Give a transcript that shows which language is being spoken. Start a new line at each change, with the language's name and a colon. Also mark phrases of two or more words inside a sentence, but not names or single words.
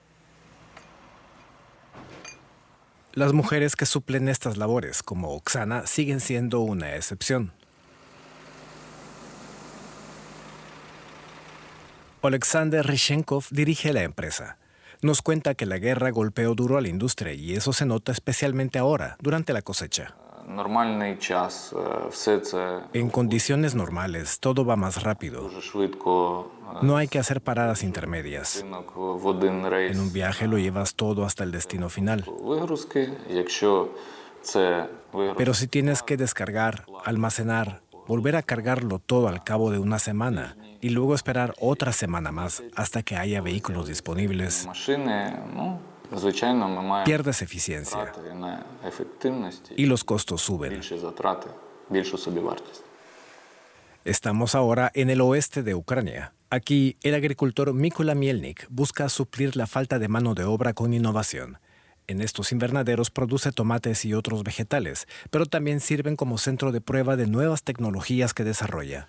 Spanish: Las mujeres que suplen estas labores, como Oksana, siguen siendo una excepción. Oleksandr Rishenkov dirige la empresa. Nos cuenta que la guerra golpeó duro a la industria y eso se nota especialmente ahora, durante la cosecha.
Ukrainian: Нормальний час, все це
Spanish: En condiciones normales, todo va más rápido.
Ukrainian: дуже швидко.
Spanish: No hay que hacer paradas intermedias.
Ukrainian: Ринок в один рейс
Spanish: En un viaje lo llevas todo hasta el destino final.
Ukrainian: вигрузки. Якщо це вигрузки,
Spanish: Pero si tienes que descargar, almacenar, volver a cargarlo todo al cabo de una semana y luego esperar otra semana más hasta que haya vehículos disponibles,
Ukrainian: машини, звичайно, ми маємо
Spanish: pierdes eficiencia
Ukrainian: втрати на ефективності,
Spanish: y los costos suben.
Ukrainian: більші затрати, більшу собівартість.
Spanish: Estamos ahora en el oeste de Ucrania. Aquí, el agricultor Mykola Mielnik busca suplir la falta de mano de obra con innovación. En estos invernaderos produce tomates y otros vegetales, pero también sirven como centro de prueba de nuevas tecnologías que desarrolla.